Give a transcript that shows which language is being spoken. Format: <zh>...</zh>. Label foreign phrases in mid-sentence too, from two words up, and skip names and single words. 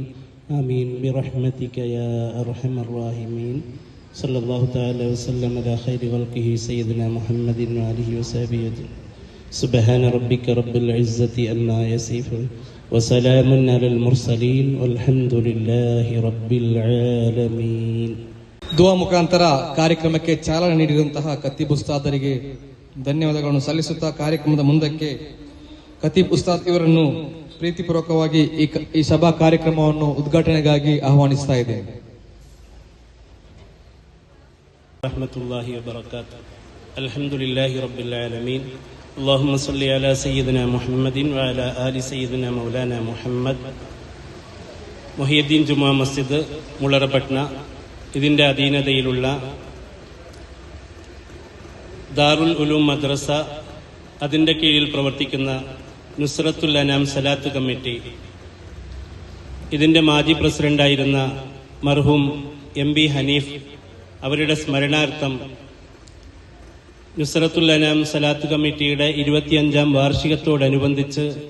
<ar>آمين برحمتك يا أرحم الراحمين. صلى الله تعالى وسلم على خير خلقه سيدنا محمد وآله وصحبه أجمعين. سبحان ربك رب العزة عما يصفون وسلام على المرسلين والحمد لله رب العالمين.</ar> <kn>ದುವಾ ಮುಖಾಂತರ ಕಾರ್ಯಕ್ರಮಕ್ಕೆ ಚಾಲನೆ ನೀಡಿದಂತಹ ಖತೀಬ್ ಉಸ್ತಾದರಿಗೆ ಧನ್ಯವಾದಗಳನ್ನು ಸಲ್ಲಿಸುತ್ತಾ ಕಾರ್ಯಕ್ರಮದ ಮುಂದಕ್ಕೆ ಖತೀಬ್ ಉಸ್ತಾದ್ ಇವರನ್ನು ಪ್ರೀತಿಪೂರ್ವಕವಾಗಿ ಈ ಸಭಾ ಕಾರ್ಯಕ್ರಮವನ್ನು ಉದ್ಘಾಟನೆಗಾಗಿ ಆಹ್ವಾನಿಸ್ತಾ ಇದ್ದೇನೆ.</kn> <ar>رحمة الله وبركاته. الحمد لله رب العالمين. اللهم صل على سيدنا محمد وعلى آل سيدنا مولانا محمد.</ar> <ml>മുഹിയുദ്ദീൻ ജുമാ മസ്ജിദ് മുളറപട്ന ഇതിൻ്റെ അധീനതയിലുള്ള ദാറുൽ ഉലൂം മദ്രസ, അതിൻ്റെ കീഴിൽ പ്രവർത്തിക്കുന്ന നുസ്രത്തുൽ അനാം സലാത്ത് കമ്മിറ്റി, ഇതിൻ്റെ മാജി പ്രസിഡന്റായിരുന്ന മർഹൂം MB ഹനീഫ് അവരുടെ സ്മരണാർത്ഥം നുസ്രത്തുൽ അനാം സലാത്ത് കമ്മിറ്റിയുടെ 25ാം വാർഷികത്തോടനുബന്ധിച്ച്</ml>